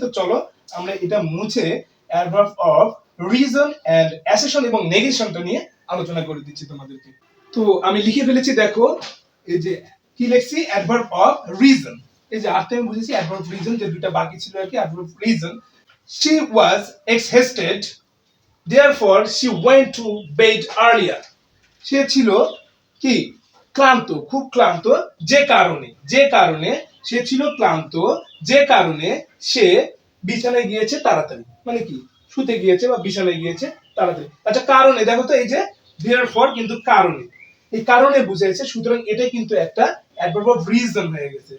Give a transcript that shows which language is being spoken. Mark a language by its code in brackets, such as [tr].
[bn] তো চলো আমরা এটা মুছে অ্যাডভার্ব অফ রিজন এন্ড অ্যাসেশন এবং নেগেশনটা নিয়ে আলোচনা করে দিচ্ছি তোমাদেরকে। তো আমি লিখে ফেলেছি, দেখো এই যে কি লিখছি, অ্যাডভার্ব অফ রিজন। এই যে আর্থে আমি বুঝেছি অ্যাডভার্ব রিজন, যে দুটো বাকি ছিল আর কি, adverb reason. [en] She was exhausted, therefore she went to bed earlier. [bn] সে ছিল কি ক্লান্ত, খুব ক্লান্ত, যে কারণে সে ছিল ক্লান্ত, যে কারণে সে বিছানায় গিয়েছে তাড়াতাড়ি, মানে কি শুতে গিয়েছে বা বিছানায় গিয়েছে তাড়াতাড়ি। আচ্ছা, কারণে দেখো তো, এই যে therefore কিন্তু কারণে, এই কারণে বুঝাইছে, সুতরাং এটা কিন্তু একটা অ্যাডভার্ব অফ রিজন হয়ে গেছে।